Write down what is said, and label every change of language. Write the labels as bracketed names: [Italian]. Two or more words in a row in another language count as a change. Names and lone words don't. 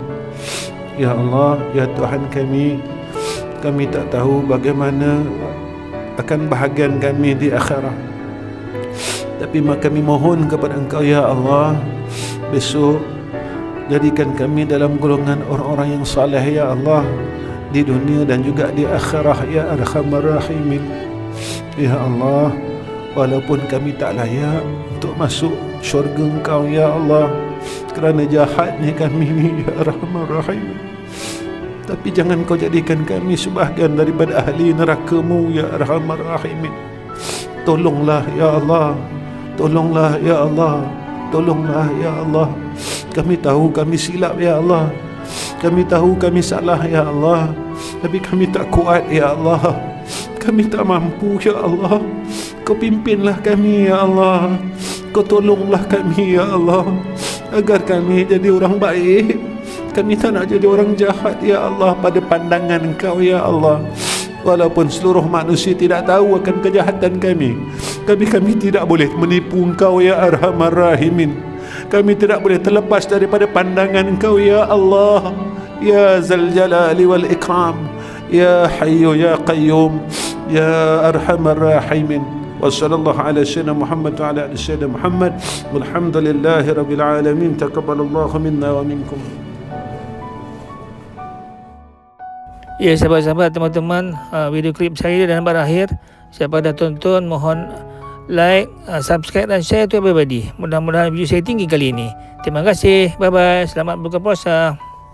[Malay] Ya Allah, ya Tuhan kami tak tahu bagaimana akan bahagian kami di akhirat, tapi kami mohon kepada Engkau ya Allah, besok jadikan kami dalam golongan orang-orang yang saleh ya Allah, di dunia dan juga di akhirat [Arabic] يا أرحم الراحمين. [Malay] Ya Allah, walaupun kami tak layak untuk masuk syurga Engkau ya Allah, kerana jahatnya kami ni [Arabic] يا أرحم الراحمين, [Malay] tapi jangan Kau jadikan kami sebahagian daripada ahli neraka-Mu [Arabic] يا أرحم الراحمين. [Malay] Tolonglah ya Allah, tolonglah ya Allah, tolonglah ya Allah. Kami tahu kami silap ya Allah, kami tahu kami salah ya Allah, tapi kami tak kuat ya Allah, kami tak mampu ya Allah. Kau pimpinlah kami ya Allah, Kau tolonglah kami ya Allah, agar kami jadi orang baik. Kami tak nak jadi orang jahat ya Allah pada pandangan Engkau ya Allah. Walaupun seluruh manusia tidak tahu akan kejahatan kami, kami tidak boleh menipu Engkau [Arabic] يا أرحم الراحمين. [Malay] Kami tidak boleh terlepas daripada pandangan Engkau ya Allah, [Arabic] يا ذا الجلال والإكرام، يا حي يا قيوم، يا أرحم الراحمين. وصلى الله على سيدنا محمد وعلى آل سيدنا محمد wa ala ali sayyidina Muhammad. والحمد لله رب العالمين. تقبل الله منا ومنكم. [Malay] Ya sahabat-sahabat, teman-teman, video klip saya dan berakhir. Siapa dah tonton, mohon like, subscribe dan [English] share to everybody. [Malay] Mudah-mudahan video saya tinggi kali ini. Terima kasih. [English] Bye bye. [Malay] Selamat berbuka puasa.